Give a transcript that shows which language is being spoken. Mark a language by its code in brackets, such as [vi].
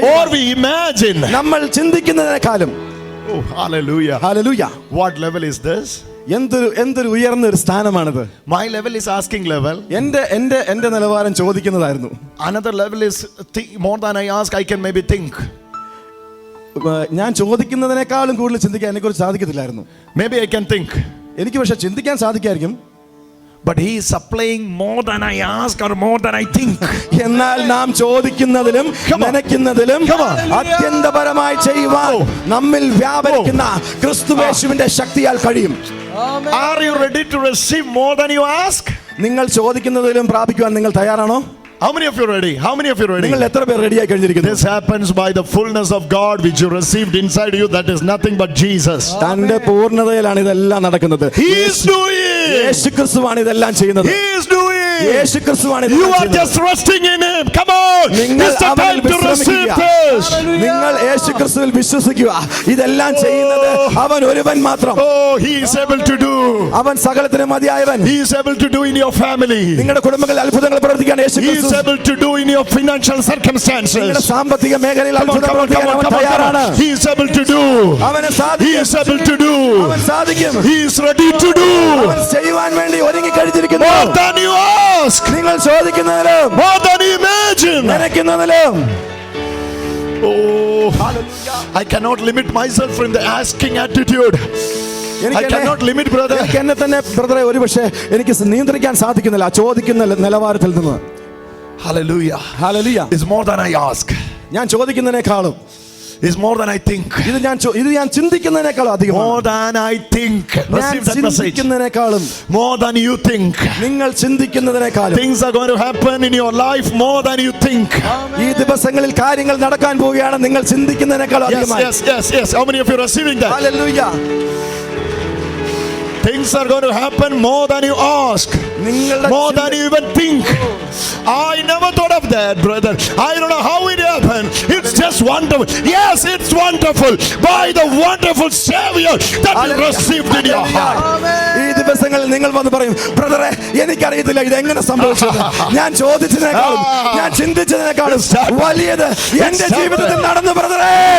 [en] or we imagine. [ml] നമ്മൾ ചിന്തിക്കുന്നതിനേക്കാളും. [en] Oh, hallelujah. [ml] Hallelujah. [en] What level is this? [ml] എന്തൊരു ഉയർന്ന ഒരു സ്ഥാനമാണിത്. [en] My level is asking level. [ml] എന്റെ നിലവാരം ചോദിക്കുന്നതായിരുന്നു. [en] Another level is more than I ask, I can maybe think. [ml] ഞാൻ ചോദിക്കുന്നതിനേക്കാളും കൂടുതൽ ചിന്തിക്കാൻ എന്നെക്കുറിച്ച് സാധിക്കത്തില്ലായിരുന്നു. [en] Maybe I can think. [ml] എനിക്ക് പക്ഷെ ചിന്തിക്കാൻ സാധിക്കായിരിക്കും. [en] But he is supplying more than I ask or more than I think. [ml] എന്നാൽ നാം ചോദിക്കുന്നതിലും നനയ്ക്കുന്നതിലും അത്യന്തപരമായി ചെയ്യുവാൻ നമ്മിൽ വ്യാപരിക്കുന്ന ക്രിസ്തുയേശുവിന്റെ ശക്തിയാൽ കഴിയും. [en] Are you ready to receive more than you ask? [ml] നിങ്ങൾ ചോദിക്കുന്നതിലും പ്രാപിക്കുവാൻ നിങ്ങൾ തയ്യാറാണോ? [en] How many of you ready? [ml] നിങ്ങൾ എത്ര പേർ റെഡിയായി കഴിഞ്ഞിരിക്കുന്നു? [en] This happens by the fullness of God which you received inside you, that is nothing but Jesus. [ml] തന്റെ പൂർണ്ണതയിലാണ് ഇതെല്ലാം നടക്കുന്നത്. [en] He is doing. [ml] യേശുക്രിസ്തുവാണ് ഇതെല്ലാം ചെയ്യുന്നത്. [en] He is doing. [ml] യേശുക്രിസ്തുവാണ്. [en] You are just resting in him. Come on. It's the time to receive this. [ml] നിങ്ങൾ യേശുക്രിസ്തുവിൽ വിശ്വസിക്കുക. ഇതെല്ലാം ചെയ്യുന്നത് അവൻ ഒരുവൻ മാത്രം. [en] Oh, he is able to do. [ml] അവൻ സകലത്തിനും മതിയായവൻ. [en] He is able to do in your family. [ml] നിങ്ങളുടെ കുടുംബങ്ങളിൽ അത്ഭുതങ്ങൾ പ്രവർത്തിക്കാൻ യേശുക്രിസ്തു [en] is able to do in your financial circumstances. [ml] സാമ്പത്തിക മേഖലയിൽ അത്ഭുതങ്ങൾ പ്രവർത്തിക്കാൻ അവൻ തയ്യാറാണ്. [en] He is able to do. [ml] അവനെ സാധിക്കും. [en] He is able to do. [ml] അവൻ സാധിക്കും. [en] He is ready to do. [ml] അവൻ ചെയ്യുവാൻ വേണ്ടി ഒരുങ്ങി കഴിഞ്ഞിരിക്കുന്നു. [en] More than you ask. [ml] നിങ്ങൾ ചോദിക്കുന്നതിലും [en] more than you imagine. [ml] നനയ്ക്കുന്നതിലും. [en] Oh, hallelujah. I cannot limit myself from the asking attitude. I cannot limit, brother. [ml] എന്നെ തന്നെ ബ്രദറെ ഒരുപക്ഷെ എനിക്ക് നിയന്ത്രിക്കാൻ സാധിക്കുന്നില്ല ചോദിക്കുന്ന നിലവാരത്തിൽ നിന്ന്. [en] Hallelujah. Hallelujah. It's more than I ask. [ml] ഞാൻ ചോദിക്കുന്നതിനേക്കാളും [en] is more than I think. [ml] ഇത് ഞാൻ ചിന്തിക്കുന്നതിനേക്കാളും അധികമാണ്. [en] More than I think. Receive that message. [ml] ചിന്തിക്കുന്നതിനേക്കാളും [en] more than you think. [ml] നിങ്ങൾ ചിന്തിക്കുന്നതിനേക്കാളും [en] things are going to happen in your life more than you think. [ml] ഈ ദിവസങ്ങളിൽ കാര്യങ്ങൾ നടക്കാൻ പോവുകയാണ് നിങ്ങൾ ചിന്തിക്കുന്നതിനേക്കാളും അധികമായി. [en] Yes. How many of you are receiving that? Hallelujah. Things are going to happen more than you ask, more than you even think. I never thought of that, brother. I don't know how it happened. It's just wonderful. Yes, it's wonderful. By the wonderful Savior that you received in your heart. [ml] ഈ ദിവസങ്ങളിൽ നിങ്ങൾ വന്ന് പറയും, ബ്രദറെ എനിക്കറിയത്തില്ല ഇത് എങ്ങനെ സംഭവിച്ചത്. ഞാൻ ചോദിച്ചതിനേക്കാളും ഞാൻ ചിന്തിച്ചതിനേക്കാളും വലിയത് എന്റെ ജീവിതത്തിൽ നടന്നു ബ്രദറെ.